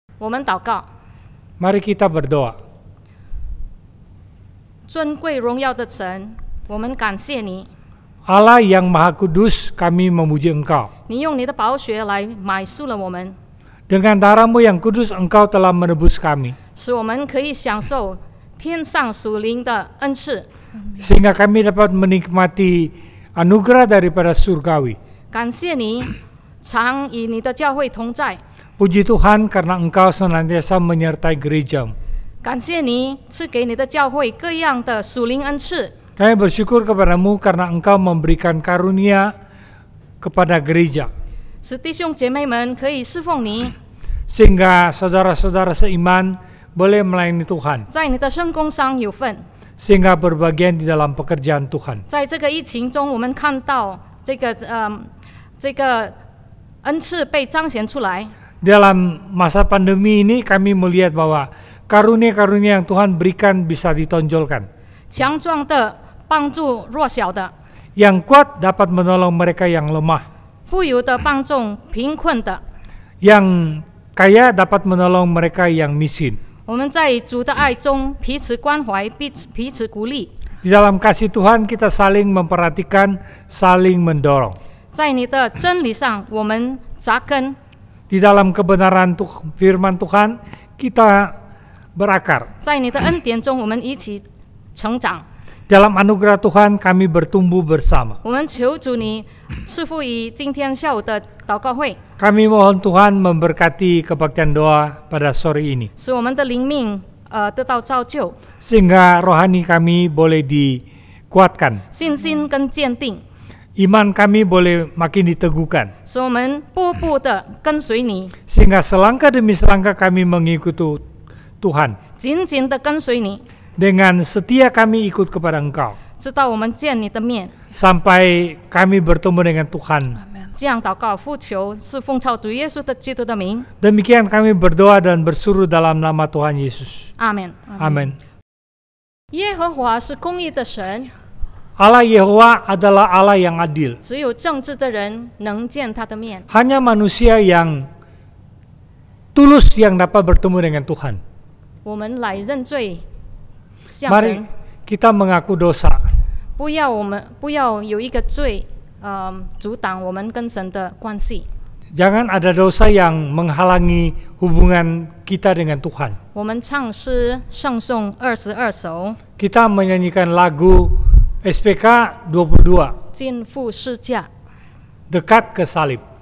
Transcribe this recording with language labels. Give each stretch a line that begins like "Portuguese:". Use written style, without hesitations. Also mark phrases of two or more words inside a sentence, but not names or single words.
Chinese: 们祷告。
Indonesian: Mari kita berdoa.
Chinese: 尊贵荣耀的神，我们感谢你，
Indonesian: Allah yang Maha Kudus, kami memuji Engkau.
Chinese: 你用你的宝血来买赎了我们，
Indonesian: Dengan darah-Mu yang kudus, Engkau telah menebus kami.
Chinese: 使我们可以享受天上属灵的恩赐。
Indonesian: Sehingga kami dapat menikmati anugerah daripada surgawi.
Chinese: 感谢你，常与你的教会同在。
Indonesian: Puji Tuhan karena Engkau senantiasa menyertai gereja-Mu.
Chinese: 感谢你赐给你的教会各样的属灵恩赐，
Indonesian: Kami bersyukur kepada-Mu karena Engkau memberikan karunia kepada gereja.
Chinese: 使弟兄姐妹们可以侍奉你，
Indonesian: Sehingga saudara-saudara seiman boleh melayani Tuhan.
Chinese: 在你的圣工上有份。
Indonesian: Sehingga berbagian di dalam pekerjaan Tuhan.
Chinese: 在这个疫情中，我们看到这个恩赐被彰显出来。
Indonesian: Dalam masa pandemi ini kami melihat bahwa karunia-karunia yang Tuhan berikan bisa ditonjolkan.
Chinese: 强壮的帮助弱小的，
Indonesian: Yang kuat dapat menolong mereka yang lemah.
Chinese: 富有的帮助贫困的。
Indonesian: Yang kaya dapat menolong mereka yang miskin.
Chinese: 我们在主的爱中彼此关怀，彼此鼓励。
Indonesian: Di dalam kasih Tuhan kita saling memperhatikan, saling mendorong.
Chinese: 在你的真理上，我们扎根。
Indonesian: Di dalam kebenaran firman Tuhan kita berakar.
Chinese: 在你的恩典中，我们一起成长。
Indonesian: Dalam anugerah Tuhan kami bertumbuh bersama.
Chinese: 我们求主你赐福于今天下午的祷告会，
Indonesian: Kami mohon Tuhan memberkati kebaktian doa pada sore ini.
Chinese: 使我们的灵命得到造就，
Indonesian: Sehingga rohani kami boleh dikuatkan.
Chinese: 信心跟坚定，
Indonesian: Iman kami boleh makin diteguhkan.
Chinese: 使我们步步的跟随你，
Indonesian: Sehingga selangkah demi selangkah kami mengikuti Tuhan.
Chinese: 紧紧的跟随你，
Indonesian: Dengan setia kami ikut kepada Engkau.
Chinese: 直到我们见你的面。
Indonesian: Sampai kami bertemu dengan Tuhan.
Chinese: 这样祷告呼求是奉靠主耶稣的基督的名，
Indonesian: Demikian kami berdoa dan bersuruh dalam nama Tuhan Yesus.
Chinese: 阿门。
Indonesian: Amin.
Chinese: 耶和华是公义的神，
Indonesian: Allah Yehova adalah Allah yang adil.
Chinese: 只有正直的人能见他的面。
Indonesian: Hanya manusia yang tulus yang dapat bertemu dengan Tuhan.
Chinese: 我们来认罪，向
Indonesian: Mari
Chinese: 神，
Indonesian: kita mengaku dosa.
Chinese: 不要有一个罪，阻挡我们跟神的关系。
Indonesian: Jangan ada dosa yang menghalangi hubungan kita dengan Tuhan.
Chinese: 我们唱诗圣颂22首，
Indonesian: Kita menyanyikan lagu SPK 22,
Chinese: 尽付世价。
Indonesian: Dekat ke Salib.